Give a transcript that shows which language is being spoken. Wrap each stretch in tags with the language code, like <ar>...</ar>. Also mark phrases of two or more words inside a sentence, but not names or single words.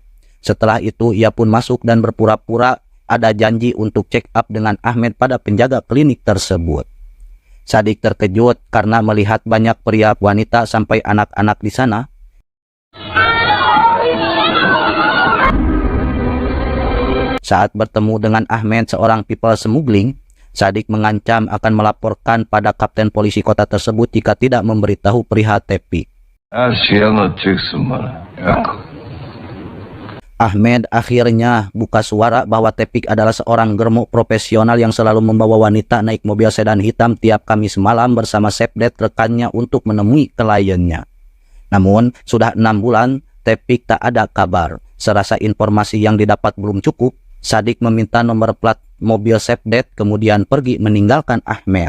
<id>Setelah itu ia pun masuk dan berpura-pura ada janji untuk</id> <en>check up</en> <id>dengan Ahmed pada penjaga klinik tersebut. Sadik terkejut karena melihat banyak pria, wanita sampai anak-anak di sana. Saat bertemu dengan Ahmed, seorang</id> <en>people smuggling,</en> <id>Sadik mengancam akan melaporkan pada kapten polisi kota tersebut jika tidak memberitahu perihal Tepik.</id> <tr>Her şeyi anlatacaksın bana. Yok.</tr> <id>Ahmed akhirnya buka suara bahwa Tepik adalah seorang germo profesional yang selalu membawa wanita naik mobil sedan hitam tiap Kamis malam bersama Sepdet rekannya untuk menemui kliennya. Namun, sudah 6 bulan, Tepik tak ada kabar. Serasa informasi yang didapat belum cukup, Sadik meminta nomor plat mobil Sepdet kemudian pergi meninggalkan Ahmed.</id>